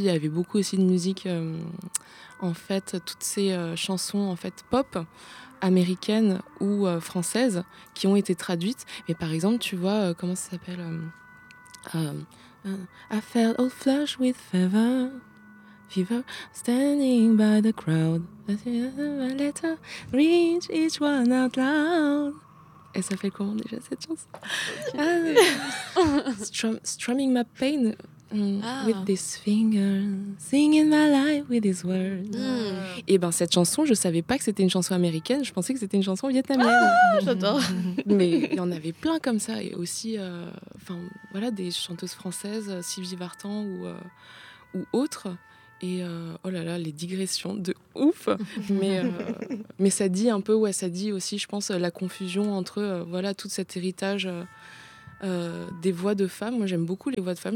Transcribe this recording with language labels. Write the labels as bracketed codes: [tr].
[fr] Il y avait beaucoup aussi de musique, en fait, toutes ces chansons en fait pop américaines ou françaises qui ont été traduites. Mais par exemple, tu vois, comment ça s'appelle [en] I felt all flush with fever. Fever standing by the crowd. Let her reach each one out loud. [fr] Elle s'appelle comment déjà cette chanson? [en] Strumming my pain with this finger, singing my life with this word. [fr] Et ben cette chanson, je savais pas que c'était une chanson américaine, je pensais que c'était une chanson vietnamienne. Ah, j'adore. Mais il y en avait plein comme ça, et aussi, enfin voilà, des chanteuses françaises, Sylvie Vartan ou autres. Et oh là là, les digressions de ouf. Mais ça dit un peu, ouais, ça dit aussi, je pense, la confusion entre voilà, tout cet héritage des voix de femmes. Moi, j'aime beaucoup les voix de femmes.